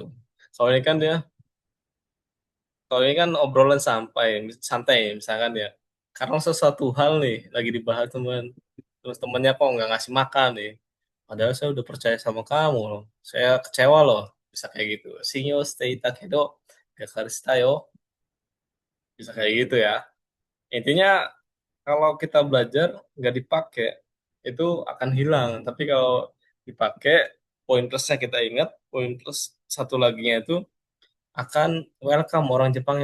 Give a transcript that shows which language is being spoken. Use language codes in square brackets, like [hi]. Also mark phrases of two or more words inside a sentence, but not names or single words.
[id] Kalau ini kan dia, kalau ini kan obrolan santai misalkan ya. Karena sesuatu hal nih lagi dibahas teman, terus temennya kok nggak ngasih makan nih. Padahal saya udah percaya sama kamu loh. Saya kecewa loh. Bisa kayak gitu. [ja] 信用してけどがっかりしたよ. [id] Bisa kayak gitu ya. Intinya kalau kita belajar nggak dipakai itu akan hilang. Tapi kalau dipakai, poin plusnya kita ingat, poin plus satu laginya itu akan welcome orang Jepangnya.